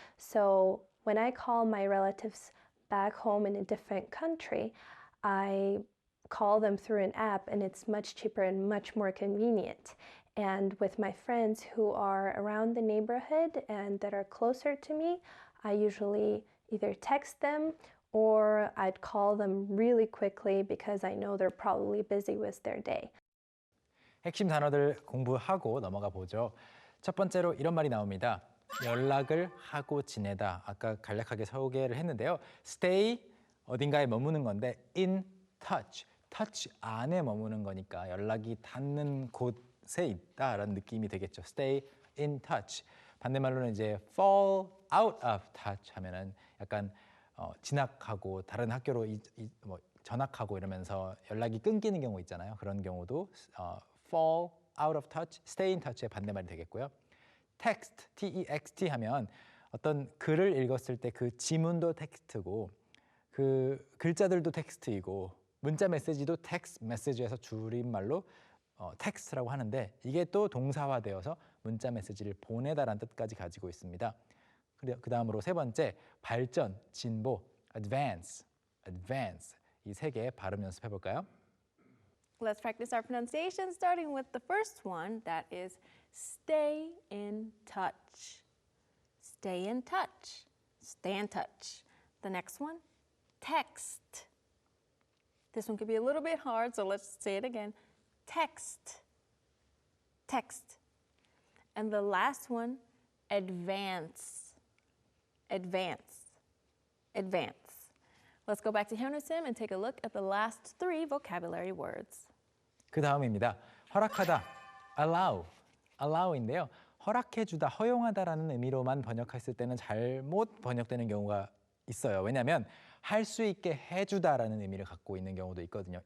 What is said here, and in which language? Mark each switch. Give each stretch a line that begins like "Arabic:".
English: So when I call my relatives back home in a different country, I call them through an app, and it's much cheaper and much more convenient. And with my friends who are around the neighborhood and that are closer to me, I usually either text them or I'd call them really quickly because I know they're probably busy with their day.
Korean: 핵심 단어들 공부하고 넘어가 보죠. 첫 번째로 이런 말이 나옵니다. 연락을 하고 지내다. 아까 간략하게 소개를 했는데요. Stay, 어딘가에 머무는 건데 in touch, touch 안에 머무는 거니까 연락이 닿는 곳에 있다라는 느낌이 되겠죠. Stay in touch. 반대말로는 이제 fall out of touch 하면은 약간 진학하고 다른 학교로 뭐 전학하고 이러면서 연락이 끊기는 경우 있잖아요. 그런 경우도 fall out of touch, stay in touch의 반대말이 되겠고요. text, T-E-X-T 하면 어떤 글을 읽었을 때 그 지문도 텍스트고 그 글자들도 텍스트이고 문자 메시지도 텍스트 메시지에서 줄임말로 텍스트라고 하는데 이게 또 동사화되어서 문자 메시지를 보내다라는 뜻까지 가지고 있습니다. 그 다음으로 세 번째, 발전, 진보, advance, advance. 이 세 개 발음 연습해 볼까요?
English: Let's practice our pronunciation, starting with the first one, that is stay in touch. Stay in touch. Stay in touch. The next one, text. This one could be a little bit hard, so let's say it again. Text. Text. And the last one, advance. Advance. Advance. Let's go back to Hyunwoo Sim and take a look at the last three vocabulary words.
Korean: 그 다음입니다. 허락하다, allow, allow인데요. 허락해주다, 허용하다라는 의미로만 번역했을 때는 잘못 번역되는 경우가 있어요. 왜냐하면 할 수 있게 해주다라는 의미를 갖고 있는 경우도 있거든요.